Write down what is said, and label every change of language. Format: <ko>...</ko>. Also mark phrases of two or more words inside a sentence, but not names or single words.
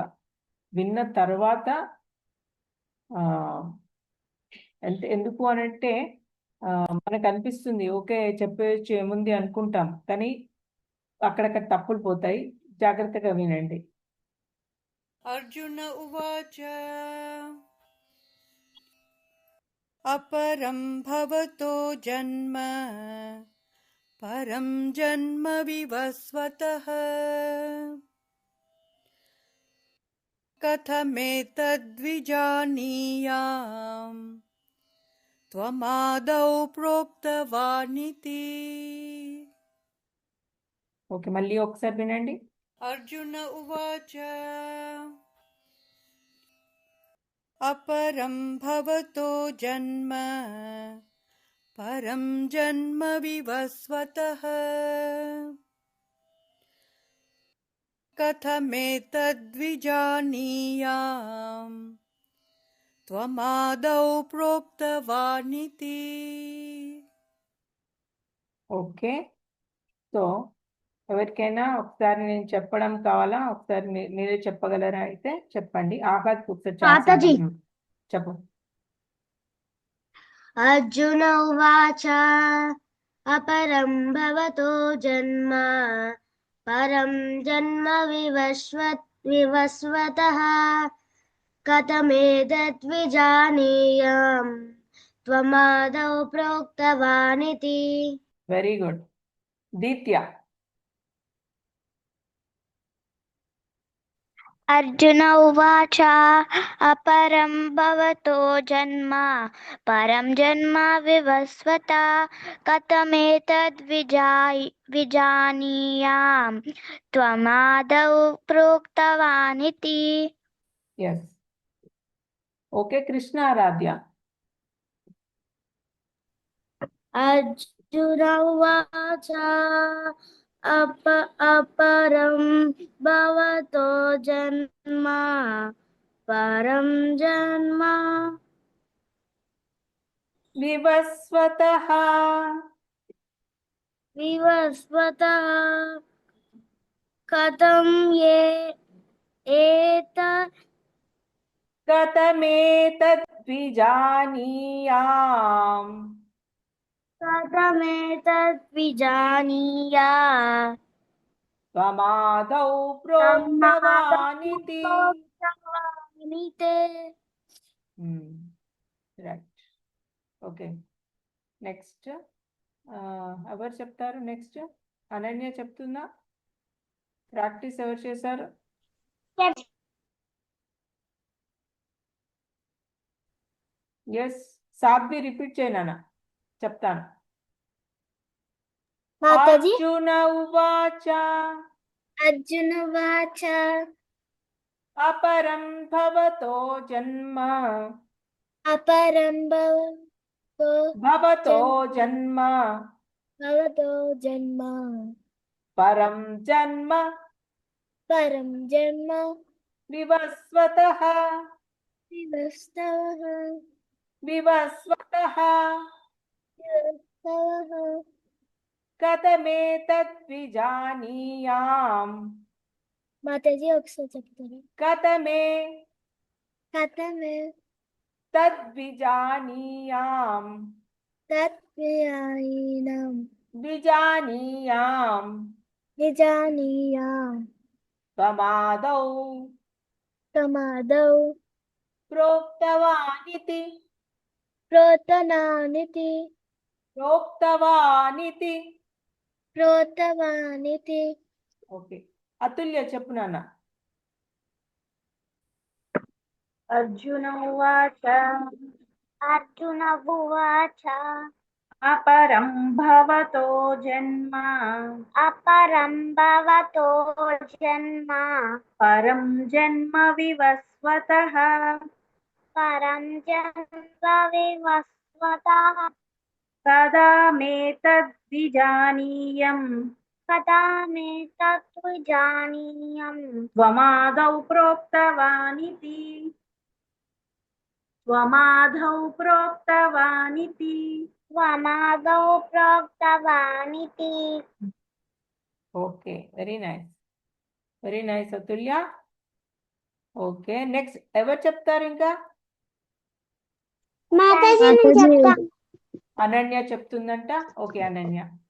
<te>విన్న తర్వాత ఎందుకు అనంటే మనకు అనిపిస్తుంది ఓకే చెప్పేయచ్చు ఏముంది అనుకుంటాం, కానీ అక్కడక్కడ తప్పులు పోతాయి. జాగ్రత్తగా వినండి.</te> <sa>अर्जुन उवाच अपरं भवतो जन्म परं जन्म विवस्वतः कथमेतद्विजानीयाम् त्वमादौ प्रोक्तवानिति।</sa> <te>ఓకే, మళ్ళీ ఒకసారి వినండి.</te> <sa>अर्जुन उवाच अपरं भवतो जन्म परं जन्म विवस्वतः कथमेतद्विजानीयाम् त्वमादौ प्रोक्तवानिति।</sa> <te>ఓకే, సో ఎవరికైనా ఒకసారి నేను చెప్పడం కావాలా? ఒకసారి మీరే చెప్పగలరా? అయితే చెప్పండి. ఆహాద్ ఒకసారి మాతాజీ చెప్పు.</te> <sa>अर्जुन उवाच अपरं भवतो जन्म परं जन्म विवस्वतः कथमेतद्विजानीयाम् त्वमादौ प्रोक्तवानिति।</sa> <te>వెరీ గుడ్. దీత్య.</te> <sa>अर्जुन उवाच अपरं भवतो जन्म परं जन्म विवस्वता कथमेतद्विजानीयां त्वमादौ प्रोक्तवानिति</sa> <te>ఎస్ ఓకే కృష్ణ ఆరాధ్య</te> <sa>अर्जुन उवाच अपरं भवतो जन्म परं जन्म వివస్వతః विवस्वतः कथं ये एतत् కథమేతద్విజానీయాం कथमेतद्विजानीया त्वमादौ प्रोक्तवानिति प्रोक्तवानिते</sa> <te>రైట్ ఓకే నెక్స్ట్ ఎవరు చెప్తారు నెక్స్ట్ అనన్య చెప్తుందా ప్రాక్టీస్ ఎవరు చేశారు ఎస్ సాబ్వి రిపీట్ చేయనా చెప్తాను माताजी</te> <sa>अर्जुन उवाच अर्जुन उवाच अपरं भवतो जन्म अपरं भवतो जन्म भवतो जन्म परं जन्म परं जन्म विवस्वतः विवस्तवः विवस्वतः कथमेतद्विजानीयाम्</sa> <te>माताजी ఒకసారి చెప్తారా కథమే</te> <sa>तद्विजानीयाम् तत्विजानीनां विजानीयाम् निजानीयां त्वमादौ तमादौ प्रोक्तवानिति प्रोतनानिति प्रोक्तवानिति प्रोतवानिति</sa> <te>ఓకే అతుల్య చెప్పు నాన్న</te> <sa>अर्जुन उवाच अपरं भवतो जन्म परं जन्म विवस्वतः कथमेतद्विजानीयम् त्वमादौ प्रोक्तवानिति ఓకే</sa> <te>వెరీ నైస్ అతుల్య ఓకే నెక్స్ట్ ఎవరు చెప్తారు ఇంకా అనన్య చెప్తుందంట ఓకే అనన్య</te>